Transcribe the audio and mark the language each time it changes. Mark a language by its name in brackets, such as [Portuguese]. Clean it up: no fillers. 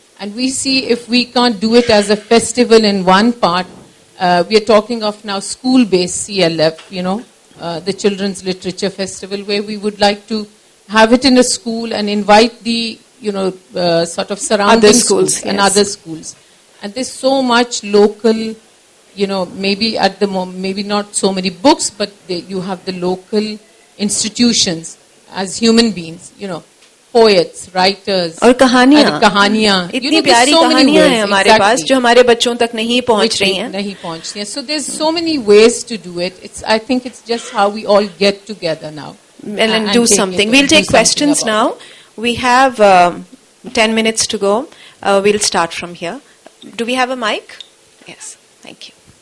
[English] And we see if we can't do it as a festival in one part, we are talking of now school-based CLF, the Children's Literature Festival, where we would like to have it in a school and invite the, sort of surrounding other schools and other schools. And there's so much local, maybe at the moment, maybe not so many books, but you have the local institutions as human beings, poets, writers, [Hindi] और कहानियाँ इतनी प्यारी कहानियाँ हैं हमारे पास जो हमारे बच्चों तक नहीं पहुँच रही हैं. [English] So there's so many ways to do it. I think it's just how we all get together now and do something. We'll take questions now. We have 10 minutes to go. We'll start from here. Do we have a mic? Yes. Thank you.